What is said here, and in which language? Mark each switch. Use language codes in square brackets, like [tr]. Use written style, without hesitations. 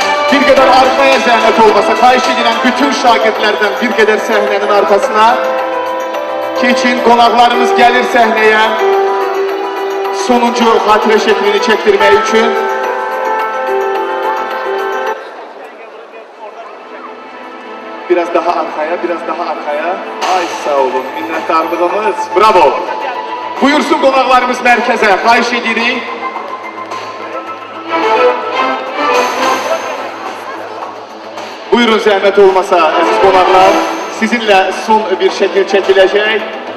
[az] Bir qədər arxaya zəhmət olmasa, xahiş edirəm bütün şagirdlərdən bir qədər səhnənin arxasına keçin, qonaqlarımız gəlir səhnəyə sonuncu xatirə şəklini çəkdirmək üçün. [tr] Biraz daha arkaya, biraz daha arkaya. Ay sağ olun, minnettarlığımız. Bravo. [az] Buyursun qonaqlarımız mərkəzə, xahiş edirik. Buyurun zəhmət olmasa, əziz qonaqlar, sizinlə son bir şəkil çəkiləcək.